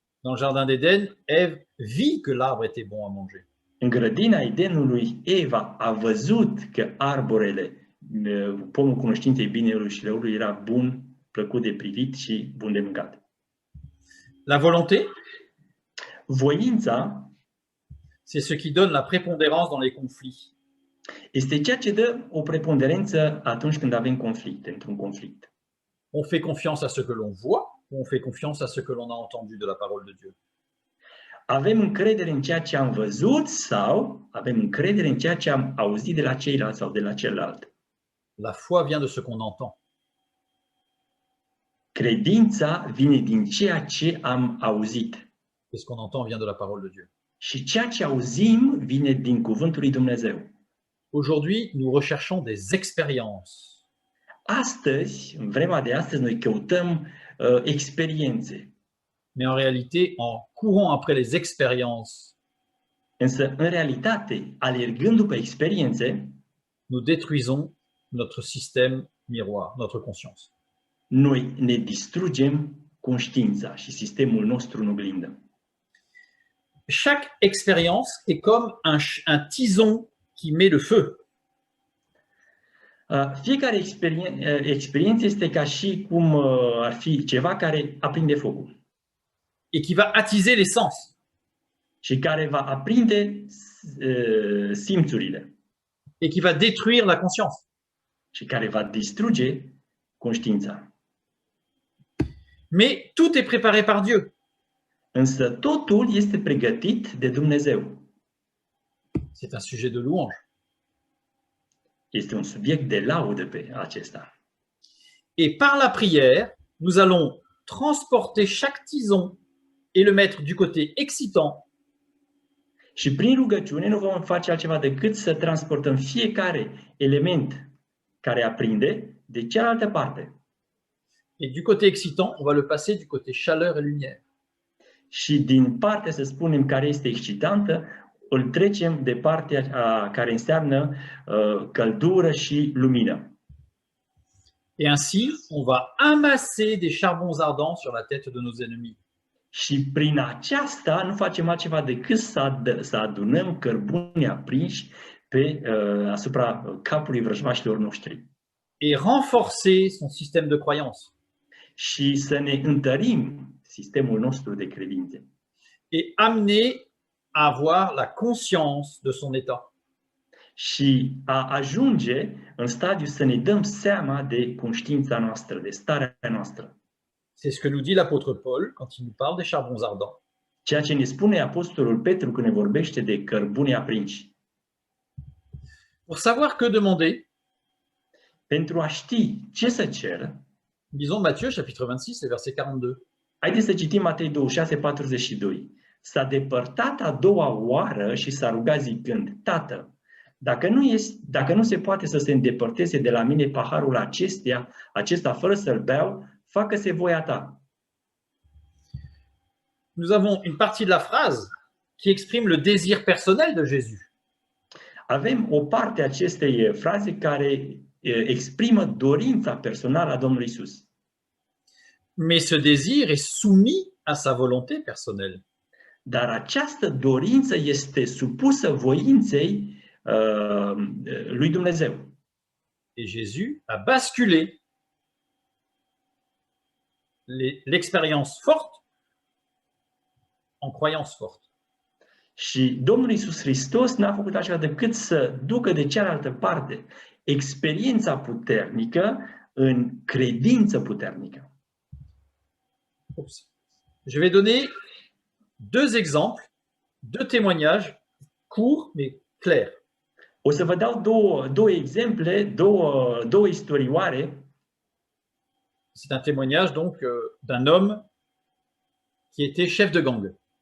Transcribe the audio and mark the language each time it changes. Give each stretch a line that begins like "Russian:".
French: Dans le jardin d'Éden, Ève vit que l'arbre était bon à manger.
Romanian: În grădina Edenului, Eva a văzut că arborele, pomul cunoștinței binelui și răului, era bun, plăcut de privit și bun de mâncat.
French: La volonté,
Romanian: Voința
French: c'est ce qui donne la prépondérance dans les conflits.
Romanian: este ceea ce dă o preponderență atunci când avem conflicte, într-un conflict.
French: On fait confiance à ce que l'on voit ou on fait confiance à ce que l'on a entendu de la parole de Dieu?
Romanian: Avem încredere în ceea ce am văzut sau avem încredere în ceea ce am auzit de la ceilalți sau de la celălalt?
French: La foi vient de ce qu'on entend.
Romanian: Credința vine din ceea ce am auzit.
French: Et ce qu'on entend vient de la parole de Dieu.
Romanian: Și ceea ce auzim vine din cuvântul lui Dumnezeu.
French: Aujourd'hui, nous recherchons des expériences.
Romanian: Astăzi, în vremea de astăzi, noi căutăm experiențe.
French: Mais en réalité, en courant après les expériences,
Romanian: Însă, în realitate, alergând după experiențe,
French: nous détruisons notre système miroir, notre conscience.
Romanian: noi ne distrugem conștiința și sistemul nostru în oglindă.
French: Chaque expérience est comme un tison qui met le feu.
Romanian: Fiecare experiență este ca și cum ar fi ceva care aprinde focul
French: Et qui va attiser les sens.
Romanian: și care va aprinde simțurile
French: Et qui va détruire la conscience.
Romanian: și care va distruge conștiința.
French: Mais tout est préparé par Dieu.
Romanian: Însă totul este pregătit de Dumnezeu.
French: C'est un sujet de louange.
Romanian: Este un subiect de laudă pe acesta.
French: Et par la prière, nous allons transporter chaque tison et le mettre du côté excitant
Romanian: Și prin rugăciune nu vom face altceva decât să transportăm fiecare element care aprinde de cealaltă parte.
French: et du côté excitant, on va le passer du côté chaleur et lumière.
Romanian: Și din partea, să spunem, care este excitantă, îl trecem de partea care înseamnă căldură și lumină.
French: Et ainsi, on va amasser des charbons ardents sur la tête de nos ennemis.
Romanian: Și prin aceasta nu facem altceva decât să adunăm cărbuni aprinși asupra capului vrăjmașilor noștri.
French: Et renforcer son système de croyance.
Romanian: Și să ne întărim sistemul nostru de credințe.
French: Et amener à avoir la conscience de son état.
Romanian: Și a ajunge în stadiu să ne dăm seama de conștiința noastră, de starea noastră.
French: C'est ce que nous dit l'apôtre Paul quand il nous parle des charbons ardents.
Romanian: Ceea ce ne spune Apostolul Petru când ne vorbește de cărbuni aprinși.
French: Pour savoir que demander,
Romanian: Pentru a ști ce să cer,
French: lisons Matthieu chapitre 26 et verset 42.
Romanian: haideți să citim Matei 26, 42. S-a depărtat a doua oară și s-a rugat zicând: Tată, dacă nu se poate să se îndepărteze de la mine paharul acesta fără să-l beau, facă-se voia ta.
French: Nous avons une partie de la phrase qui exprime le désir personnel de Jésus.
Romanian: Avem o parte a acestei fraze care exprimă dorința personală a Domnului Isus.
French: Mais ce désir est soumis à sa volonté personnelle.
Romanian: Dar această dorință este supusă voinței lui Dumnezeu.
French: Et Jésus a basculé l'expérience forte en croyance forte.
Romanian: Și Domnul Iisus Hristos n-a făcut așa decât să ducă de cealaltă parte experiența puternică în credință puternică.
French: Je vais donner deux exemples, deux témoignages courts mais clairs.
Romanian: O să vă dau două exemple, două istorioare.
French: C'est un témoignage donc d'un homme qui était chef de gang.